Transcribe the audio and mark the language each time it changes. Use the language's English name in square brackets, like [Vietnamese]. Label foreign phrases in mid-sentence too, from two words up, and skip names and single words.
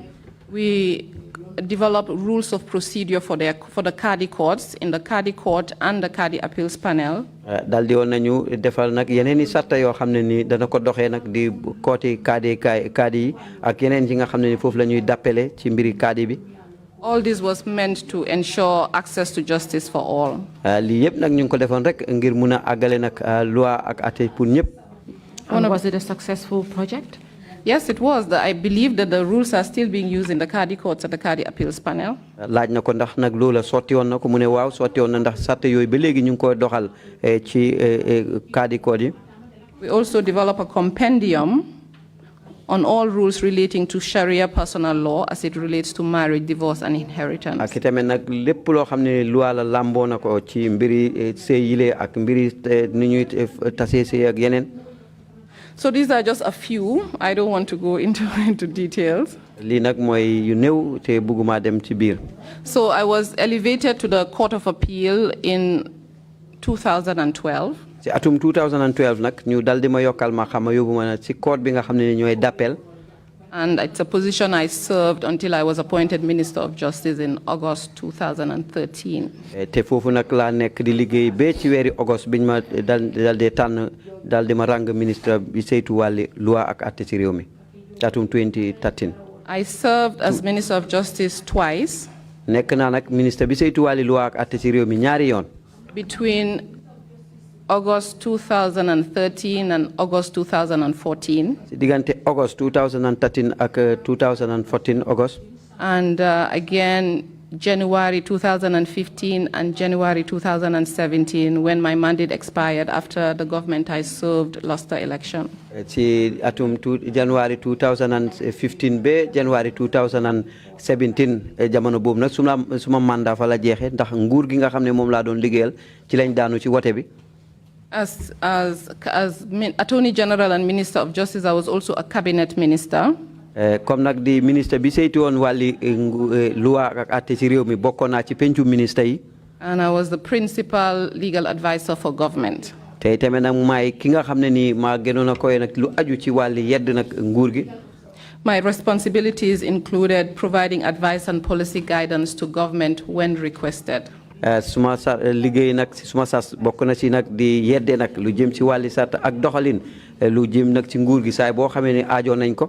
[English] We developed rules of procedure for the Cadi courts in the Cadi court and the Cadi appeals panel. [Wolof] dal di woon nañu defal nag yeneen i sarta yoo xam ne ni dana ko doxee nag di kooti kaadi yi ak yeneen yi nga xam ne ni foofu la ñuy dappele ci mbiri kaadi bi. [English] All this was meant to ensure access to justice for all. [Wolof] lii yëpp nag ñu ngi ko defoon rek ngir mun a àggale nag loi ak atte pour ñëpp. [English] And was it a successful project? Yes, it was. I believe that the rules are still being used in the Cadi courts and the Cadi appeals panel. [Wolof] laaj na ko ndax nag loola sotti woon na ko mu ne waaw sotti woon na ndax sarta yooyu ba léegi ñu ngi koy doxal ci Cadi court yi. [English] We also develop a compendium on all rules relating to Sharia personal law as it relates to marriage, divorce, and inheritance. [Wolof] ak itamit nag lépp loo xam ne loi la lamboo na ko ci mbiri sëy yile ak mbiri ni ñuy tasee sëy ak yeneen. [English] So these are just a few. I don't want to go into details. [Wolof] lii nag mooy yu néew te bëgguma dem ci biir. [English] So I was elevated to the Court of Appeal in 2012. [Wolof] ci atum 2012 nag ñu dal di ma yokkal ma xam ma yóbbu ma ci court bi nga xam ne ñooy d'appel. [English] And it's a position I served until I was appointed Minister of Justice in August 2013. [Wolof] te foofu nag laa nekk di liggéey ba ci weeri August biñ ma dal di tànn dal di ma rang ministre bi saytu wàlli loi ak atte ci réew mi atum 2013. [English] I served as Minister of Justice twice. [Wolof] nekk naa nag ministre bi saytu wàlli loi ak atte ci réew mi ñaari yoon. [English] Between August 2013 and August 2014. [Wolof] ci diggante August 2013 ak 2014 August. [English] And again, January 2015 and January 2017 when my mandate expired after the government I served lost the election. [Wolof] ci atum January 2015 ba January 2017 jamono boobu nag suma mandat fa la jeexee ndax nguur gi nga xam ne moom laa doon liggéeyal ci lañ daanu ci wote bi. [English] As Attorney General and Minister of Justice, I was also a cabinet minister. [Wolof] comme nag di ministre bi saytu woon wàlli loi ak atte ci réew mi bokkoon naa ci pencu ministre yi. [English] And I was the principal legal advisor for government. [Wolof] te tamit nag maay ki nga xam ne nii maa gënoon a koy nag lu aju ci wàlli yedd nag nguur gi. [English] My responsibilities included providing advice and policy guidance to government when requested. [Wolof] suma liggéey nag si suma sas bokk na ci nag di yedde nag lu jëm ci wàlli sart ak doxalin lu jëm nag ci nguur gi saay boo xamee ne aajo nañ ko.